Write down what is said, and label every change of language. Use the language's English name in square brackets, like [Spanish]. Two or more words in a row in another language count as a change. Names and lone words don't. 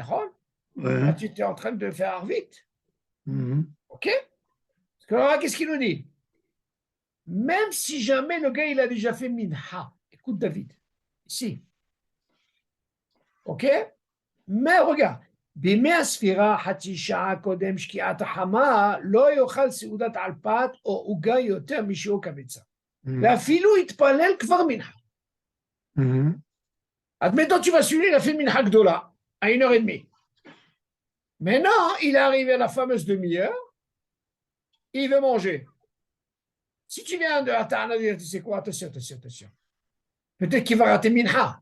[French] Ouais. Là, tu étais en train de faire vite. OK? Parce que là, qu'est-ce qu'il nous dit? Même si jamais le gars, il a déjà fait Minha. Écoute, David. Ici. OK? Mais regarde. [Hebrew] בימי הספירה, חצי שעה קודם שקיעת החמה, לא יאכל סעודת על פת או עוגה יותר משיעור קבצה. ואפילו יתפלל כבר מנחה. [French] Admettons, tu vas suivre, il a fait [Hebrew] מנחה גדולה [French] à 1h30. Maintenant, il est arrivé à la fameuse demi-heure, il veut manger. Si tu viens de Atana dire, tu sais quoi, attention. Peut-être qu'il va rater Minha.